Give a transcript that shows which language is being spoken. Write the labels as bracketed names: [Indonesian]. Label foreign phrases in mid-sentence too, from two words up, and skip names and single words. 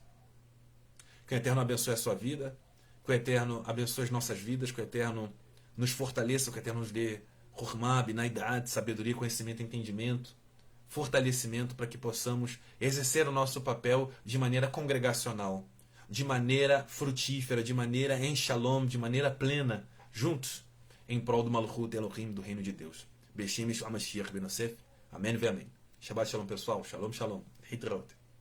[Portuguese] Que o Eterno abençoe a sua vida, que o Eterno abençoe as nossas vidas, que o Eterno nos fortaleça, que o Eterno nos dê [Hebrew] חכמה, בינה דעת, [Portuguese] sabedoria, conhecimento e entendimento, fortalecimento para que possamos exercer o nosso papel de maneira congregacional, de maneira frutífera, de maneira em shalom, de maneira plena, juntos, em prol do [Hebrew] מלכות אלהים, [Portuguese] do reino de Deus. [Hebrew] בשם ישוע משיח בן יוסף. [Portuguese] Amém e amém. [Hebrew] שבת שלום, [Portuguese] pessoal. [Hebrew] שלום, שלום. להתראות.